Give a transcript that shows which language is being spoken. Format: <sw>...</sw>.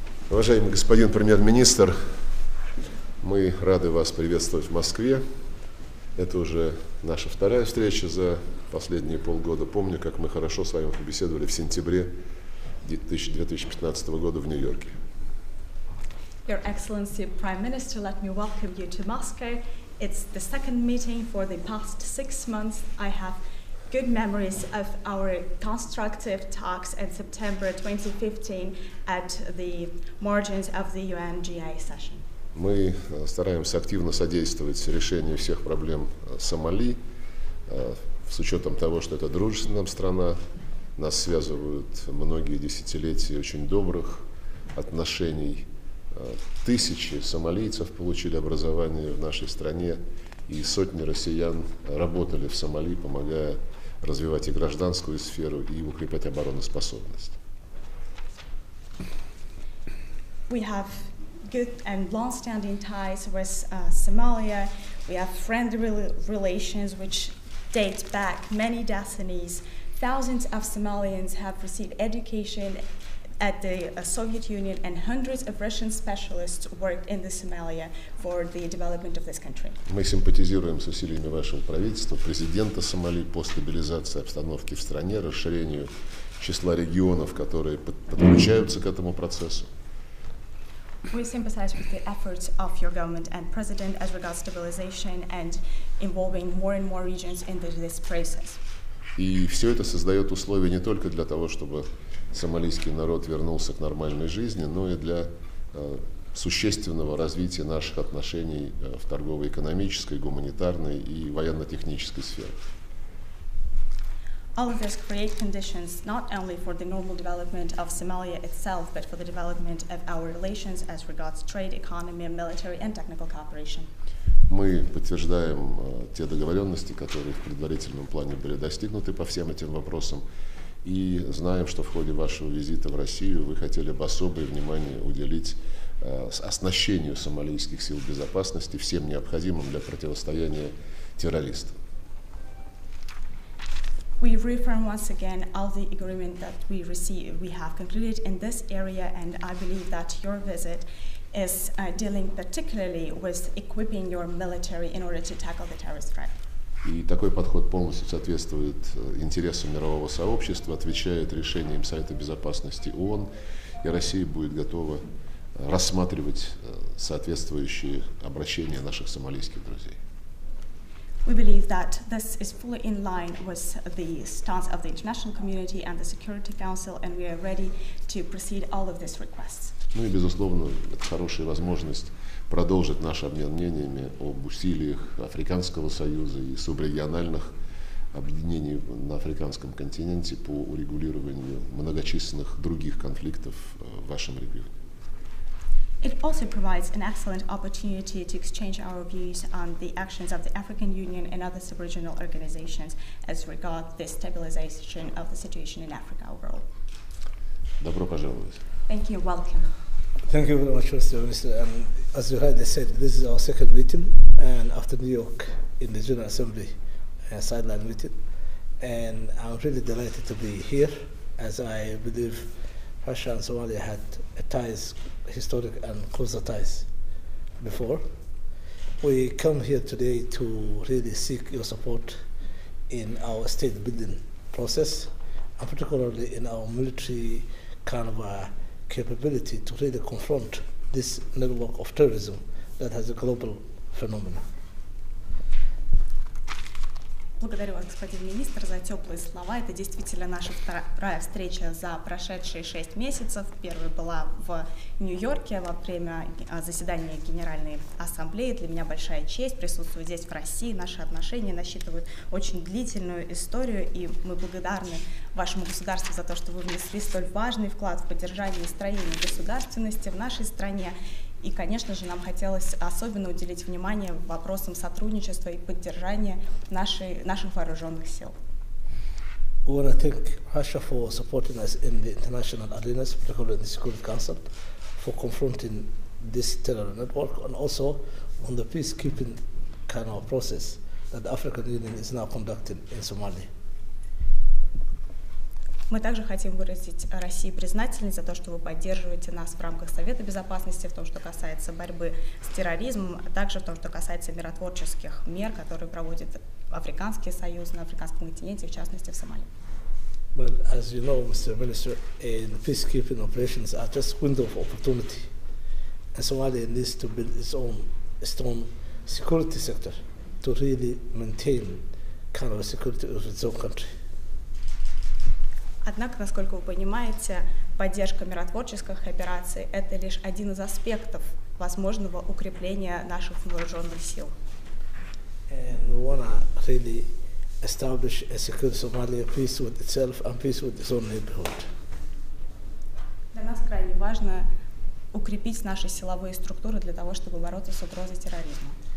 <ru>Уважаемый господин премьер-министр, мы рады вас приветствовать в Москве. Это уже наша вторая встреча за последние полгода. Помню, как мы хорошо с вами побеседовали в сентябре 2015 года в Нью-Йорке.</ru> <en>Your Excellency Prime Minister, let me welcome you to Moscow. It's the second meeting for the past 6 months. I have good memories of our constructive talks in September 2015 at the margins of the UN-GA session.</en> <ru>Мы стараемся активно содействовать решению всех проблем Сомали, с учетом того, что это дружественная страна, нас связывают многие десятилетия очень добрых отношений. Тысячи сомалийцев получили образование в нашей стране, и сотни россиян работали в Сомали, помогая развивать и гражданскую сферу, и укреплять обороноспособность.</ru> <en>We have good and long-standing ties with Somalia. We have friendly relations which date back many decades. Thousands of Somalians have received education at the Soviet Union, and hundreds of Russian specialists worked in the Somalia for the development of this country.</en> <ru>Мы симпатизируем с усилиями вашего правительства, президента Сомали по стабилизации обстановки в стране, расширению числа регионов, которые подключаются к этому процессу.</ru> <en>We sympathize with the efforts of your government and president as regards stabilization and involving more and more regions in this process.</en> <ru>И все это создает условия не только для того, чтобы сомалийский народ вернулся к нормальной жизни, но и для существенного развития наших отношений в торгово-экономической, гуманитарной и военно-технической сфере.</ru> <en>All of this create conditions not only for the normal development of Somalia itself, but for the development of our relations as regards trade, economy, military and technical cooperation.</en> <ru>Мы подтверждаем те договоренности, которые в предварительном плане были достигнуты по всем этим вопросам, и знаем, что в ходе вашего визита в Россию вы хотели бы особое внимание уделить оснащению сомалийских сил безопасности всем необходимым для противостояния террористам.</ru> <en>We reaffirm once again all the agreement that we have concluded in this area, and I believe that your visit is dealing particularly with equipping your military in order to tackle the terrorist threat.</en> <ru>И такой подход полностью соответствует интересам мирового сообщества, отвечает решениям Совета Безопасности ООН, и Россия будет готова рассматривать соответствующие обращения наших сомалийских друзей.</ru> <en>We believe that this is fully in line with the stance of the international community and the Security Council, and we are ready to proceed all of these requests.</en> <ru>Ну и, безусловно, это хорошая возможность продолжить наш обмен мнениями об усилиях Африканского союза и субрегиональных объединений на африканском континенте по урегулированию многочисленных других конфликтов в вашем регионе.</ru> <en>It also provides an excellent opportunity to exchange our views on the actions of the African Union and other sub-regional organizations as regards the stabilization of the situation in Africa overall.</en> <ru>Добро пожаловать.</ru> <en>Thank you. Welcome. Thank you very much, Mr. Minister. And as you heard, they said this is our second meeting, and after New York in the General Assembly sideline meeting, and I'm really delighted to be here, as I believe Russia and Somalia had ties, historic and closer ties before. We come here today to really seek your support in our state building process, and particularly in our military kind of capability to really confront this network of terrorism that has a global phenomenon.</en> <ru>Благодарю вас, господин министр, за теплые слова. Это действительно наша вторая встреча за прошедшие 6 месяцев. Первая была в Нью-Йорке во время заседания Генеральной Ассамблеи. Для меня большая честь присутствовать здесь, в России. Наши отношения насчитывают очень длительную историю, и мы благодарны вашему государству за то, что вы внесли столь важный вклад в поддержание и строение государственности в нашей стране. И, конечно же, нам хотелось особенно уделить внимание вопросам сотрудничества и поддержания наших вооруженных сил.</ru> <en>We want to thank Russia for supporting us in the international arenas, particularly in the Security Council, for confronting this terror network, and also on the peacekeeping kind of process that the African Union is now conducting in Somalia.</en> <ru>Мы также хотим выразить России признательность за то, что вы поддерживаете нас в рамках Совета Безопасности в том, что касается борьбы с терроризмом, а также в том, что касается миротворческих мер, которые проводит Африканский союз на Африканском континенте, в частности в Сомали.</ru> <en>But as you know, Mr. Minister, peacekeeping operations are just window of opportunity, and Somalia needs to build its own security sector to really maintain kind of a security of its own country.</en> <ru>Однако, насколько вы понимаете, поддержка миротворческих операций – это лишь один из аспектов возможного укрепления наших вооруженных сил.</ru> <en>And we want to really establish a secure Somalia, peace with itself and peace with its own neighborhood.</en> <ru>Для нас крайне важно укрепить наши силовые структуры для того, чтобы бороться с угрозой терроризма.</ru>